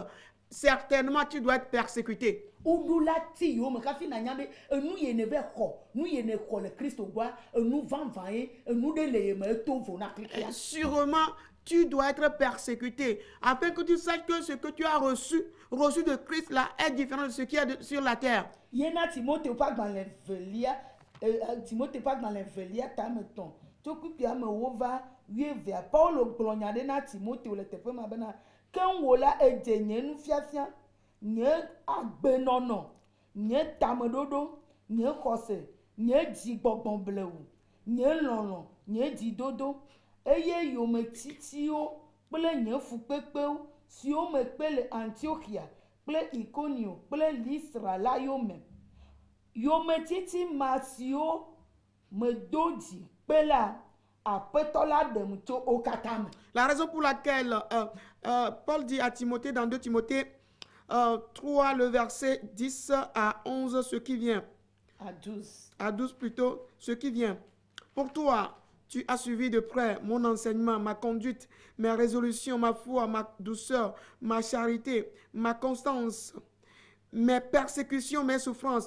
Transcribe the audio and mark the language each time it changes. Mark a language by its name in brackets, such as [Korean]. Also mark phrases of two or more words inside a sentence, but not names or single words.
[French] Certainement, tu dois être persécuté. Sûrement, tu dois être persécuté afin que tu saches que ce que tu as reçu de Christ là est différent de ce qui est sur la terre. [Ewe] nye agbenono, nye tamedodo, nye xɔse, nye dzigbɔgbɔ blewu, nye lɔlɔ, nye dzidodo, eye yometitiwo kple nye fukpekpewo siwo me kpe le Antiochia kple Iconio kple Listra la yome. Yometiti ma siwo me do dzi kpe la Aƒetɔ la ɖem tso wo katã me. [French] La raison pour laquelle Paul dit à Timothée dans 2 Timothée 3, le verset 10 à 11, ce qui vient. À 12 plutôt, ce qui vient. Pour toi, tu as suivi de près mon enseignement, ma conduite, mes résolutions, ma foi, ma douceur, ma charité, ma constance, mes persécutions, mes souffrances.